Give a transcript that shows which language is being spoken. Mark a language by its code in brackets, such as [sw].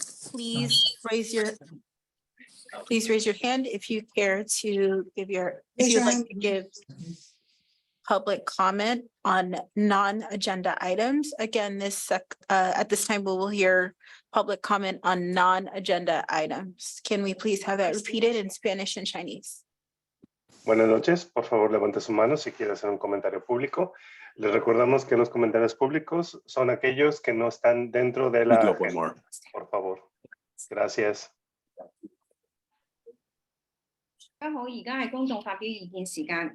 [en] Please raise your hand if you care to give if you'd like to give public comment on non-agenda items. Again, at this time, we will hear public comment on non-agenda items. Can we please have that repeated in Spanish and Chinese? [es] Buenas noches, por favor levante su mano si quiere hacer un comentario público. Les recordamos que los comentarios públicos son aquellos que no están dentro de la agenda. Por favor. Gracias. [yue] 大家好，而家係公眾發表意見時間。